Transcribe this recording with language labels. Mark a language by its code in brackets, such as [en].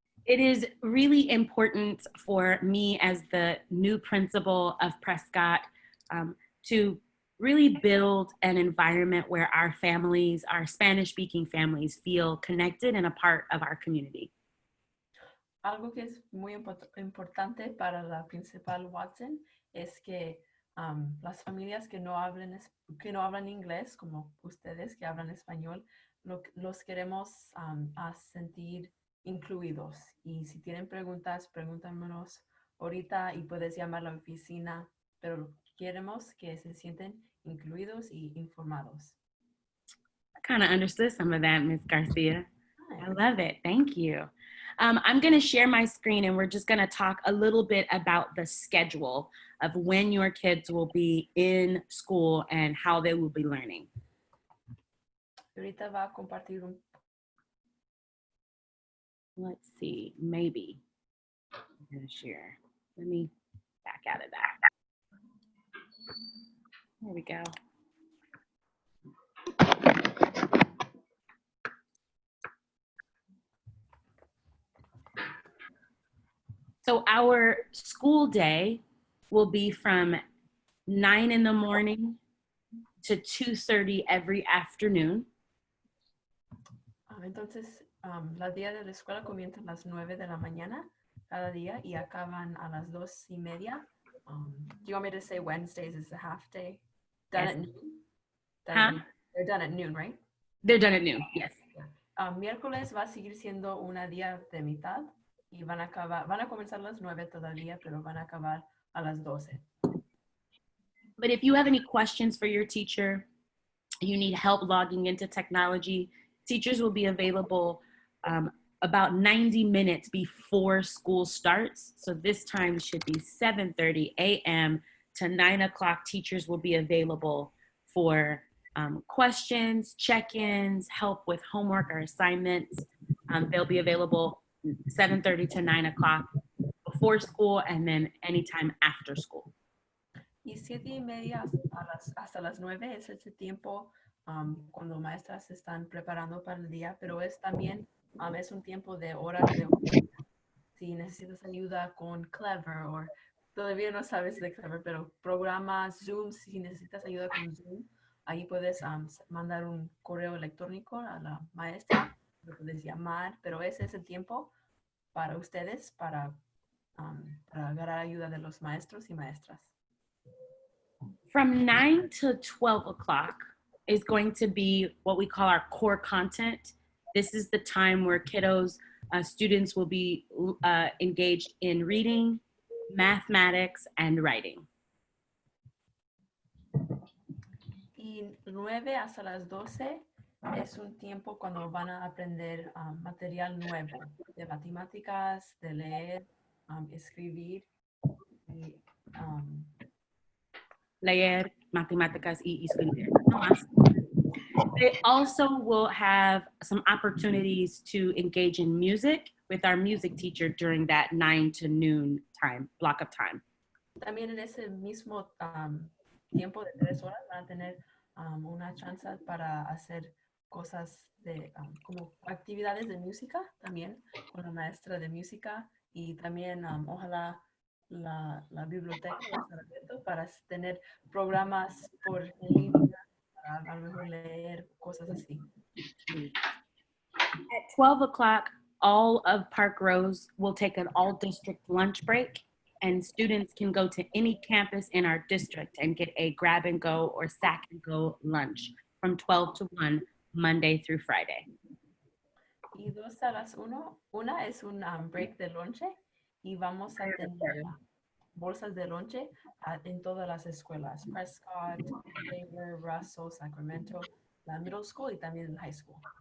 [en] It is really important for me as the new principal of Prescott to really build an environment where our families, our Spanish-speaking families, feel connected and a part of our community. [es] Algo que es muy importante para la principal Watson es que las familias que no hablan inglés, como ustedes que hablan español, los queremos a sentir incluidos. Y si tienen preguntas, pregúntanos ahorita y puedes llamar a la oficina, pero queremos que se sienten incluidos y informados. [en] I kind of understood some of that, Ms. Garcia. Nice. I love it. Thank you. I'm going to share my screen and we're just going to talk a little bit about the schedule of when your kids will be in school and how they will be learning. [es] Ahorita va a compartir un... [en] Let's see, maybe I'm going to share. Let me back out of that. There we go. So our school day will be from 9 in the morning to 2:30 every afternoon. [es] Entonces, la día de la escuela comienza a las 9 de la mañana cada día y acaban a las 2:30. [en] Do you want me to say Wednesdays is a half day? Done Yes. at noon? Huh? They're done at noon, right? They're done at noon, yes. [es] Miércoles va a seguir siendo una día de mitad y van a comenzar a las 9 todavía, pero van a acabar a las 12. [en] But if you have any questions for your teacher, you need help logging into technology, teachers will be available about 90 minutes before school starts. So this time should be 7:30 a.m. to 9 o'clock. Teachers will be available for questions, check-ins, help with homework or assignments. They'll be available 7:30 to 9 o'clock before school and then anytime after school. [es] Y 7:30 hasta las 9 es ese tiempo cuando maestras se están preparando para el día, pero es también es un tiempo de horas de si necesitas ayuda con Clever o todavía no sabes de Clever, pero programas Zoom, si necesitas ayuda con Zoom, ahí puedes mandar un correo electrónico a la maestra, lo puedes llamar, pero ese es el tiempo para ustedes para agarrar ayuda de los maestros y maestras. [en] From 9 to 12 o'clock is going to be what we call our core content. This is the time where kiddos, students will be engaged in reading, mathematics, and writing. [es] Y 9 hasta las 12 es un tiempo cuando van a aprender material nuevo de matemáticas, de leer, escribir y Leer, matemáticas, y escribir. [en] They also will have some opportunities to engage in music with our music teacher during that 9 to noon time, block of time. [es] También en ese mismo tiempo de 3 horas van a tener una chance para hacer cosas de como actividades de música también con la maestra de música y también ojalá la biblioteca para tener programas por en línea para a lo mejor leer cosas así. [en] At 12 o'clock, all of Park Rose will take an all-district lunch break, and students can go to any campus in our district and get a grab-and-go or sack-and-go lunch from 12 to 1, Monday through Friday. [es] Y 2 a las 1, una es un break de lonche y vamos a tener bolsas de lonche en todas las escuelas, Prescott, Xavier, Russell, Sacramento, la [en] middle school [es] y también la [en] high school.